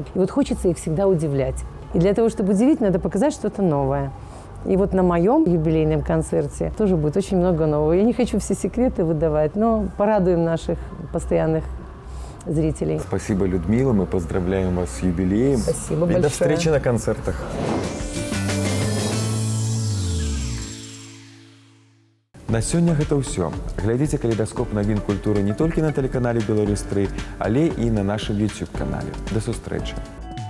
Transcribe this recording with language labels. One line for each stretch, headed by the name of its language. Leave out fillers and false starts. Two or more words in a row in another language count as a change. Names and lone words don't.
Russian: И вот хочется их всегда удивлять. И для того, чтобы удивить, надо показать что-то новое. И вот на моем юбилейном концерте тоже будет очень много нового. Я не хочу все секреты выдавать, но порадуем наших постоянных зрителей. Спасибо, Людмила. Мы поздравляем вас с юбилеем. Спасибо большое. И до встречи на концертах.
Belarusian: На сёння гэта ўсё. Глядзіце калейдаскоп навін культуры не толькі на тэлеканале Беларусь 3, але і на нашым YouTube-канале. Да сустрэчы!